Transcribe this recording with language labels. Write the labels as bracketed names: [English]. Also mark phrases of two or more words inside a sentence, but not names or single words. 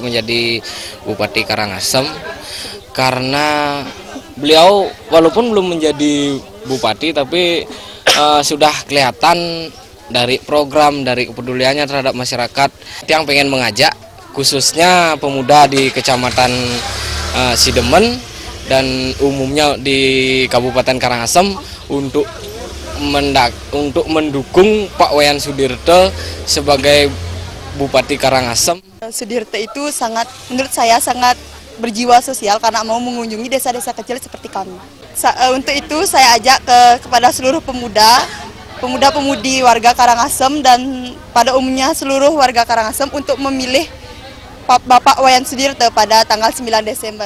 [Indonesian] menjadi Bupati Karangasem, karena beliau walaupun belum menjadi bupati tapi sudah kelihatan dari program, dari kepeduliannya terhadap masyarakat yang pengen mengajak khususnya pemuda di Kecamatan Sidemen dan umumnya di Kabupaten Karangasem untuk mendukung Pak Wayan Sudirte sebagai Bupati Karangasem. Sudirte itu menurut saya sangat berjiwa sosial karena mau mengunjungi desa-desa kecil seperti kami. Untuk itu saya ajak kepada seluruh pemuda-pemudi warga Karangasem dan pada umumnya seluruh warga Karangasem untuk memilih Bapak Wayan Sudirte pada tanggal 9 Desember.